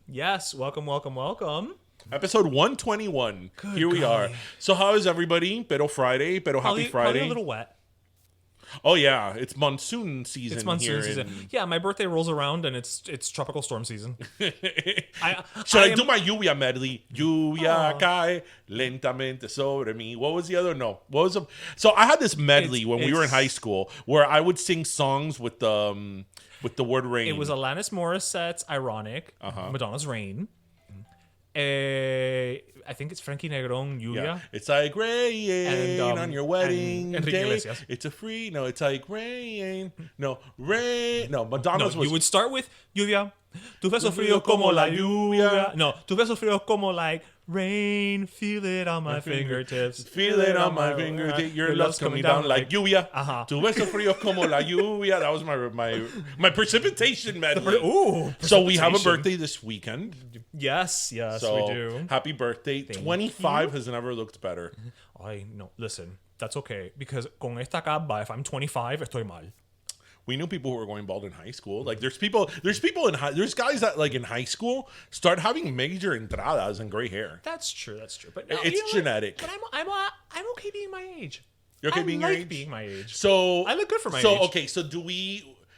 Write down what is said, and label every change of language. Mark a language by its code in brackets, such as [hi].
[en] Yes, welcome. Episode 121. Good Here we golly. are. So how is everybody? Pero Friday. Pero happy Friday. Probably a little wet. Oh yeah, it's monsoon season. It's monsoon season. Yeah, my birthday rolls around and it's tropical storm season. Should I do my lluvia medley? [es] Lluvia cae lentamente sobre mí. [en] What was the other? No. What was So I had this medley when we were in high school where I would sing songs with the word rain. It was Alanis Morissette's Ironic, Madonna's Rain. I think it's Frankie Negron, Lluvia. Yeah. It's like rain on your wedding day. Iglesias. It's like rain. No, Madonna's was... You would start with Lluvia. [es] Tu beso frío como la lluvia. [en] No, [es] tu beso frío como [en] like rain. Feel it on my fingertips. Feel it on my fingertips. Your love's coming down like lluvia. [es] Tu beso frío como la lluvia. [en] That was my precipitation medley. Ooh, so we have a birthday this weekend. Yes, so we do. Happy birthday. 25 has never looked better. I know. Listen, that's okay. Because [es] con esta capa, [en] if I'm 25, [es] estoy mal. [en] We knew people who were going bald in high school. Like there's guys that like in high school start having major entradas and gray hair. That's true. But it's genetic. But I'm okay being my age. You're okay being your age? Being my age. So I look good for my age. So okay, so do we?